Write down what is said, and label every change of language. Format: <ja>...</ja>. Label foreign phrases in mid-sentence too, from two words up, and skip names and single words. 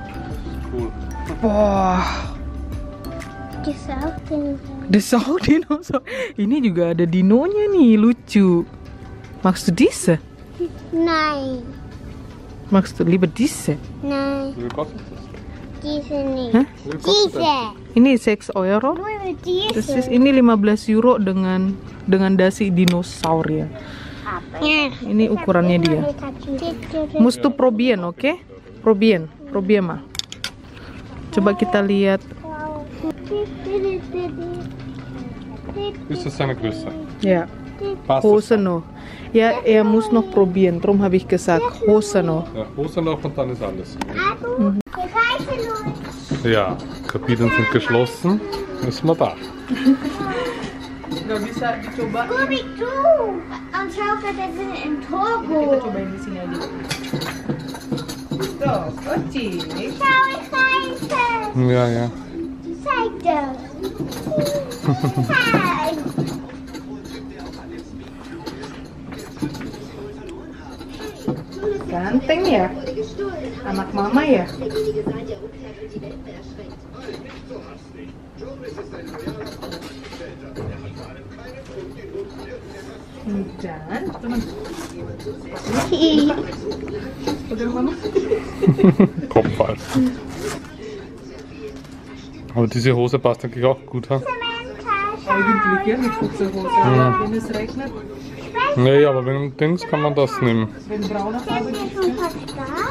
<de>Wah. Das ist auch Dinosaurier.</de> <id>Ini juga ada dinonya nih, lucu.</id> <de>Magst du diese? Nein. Magst du lieber diese? Nein. Diese nicht. Hah? Diese.</de> <id>Ini 6 euro.</id> <de>Nur diese. Das ist,</de> <id>ini 15 euro dengan dasi dinosaurier. Ini ukurannya dia.</id> <de>Musst du probieren, oke? Probieren mal.</de> <id>Coba kita lihat.</id> <de>Ist das seine Größe? Ja. Passt Hose noch. Ja, er muss noch probieren. Darum habe ich gesagt, Hose noch. Ja, Hose noch und dann ist alles. Ja, Kabinen sind geschlossen. Ist man da.</de> <id>Nggak bisa dicoba.</id> <de>Scooby Doo. Und schau, wir sind im</de> <id>Kita Turbo. cobain di sini aja. Tuh, kocik.</id> <de>Schau, ich reiße. Ja, ja. Zeig das. Zeig.</de> <id>Ganteng ya? Anak mama ya? Dan teman. Udah mama?</id> <de>Kopfball. Aber diese Hose passt eigentlich auch gut, ha? Eigentlich ja, mit kurzer Hose. Aber wenn es regnet, Nee, aber wenn Dings kann man das nehmen. wenn braune Farbe Ist ist, schon fast da?</de>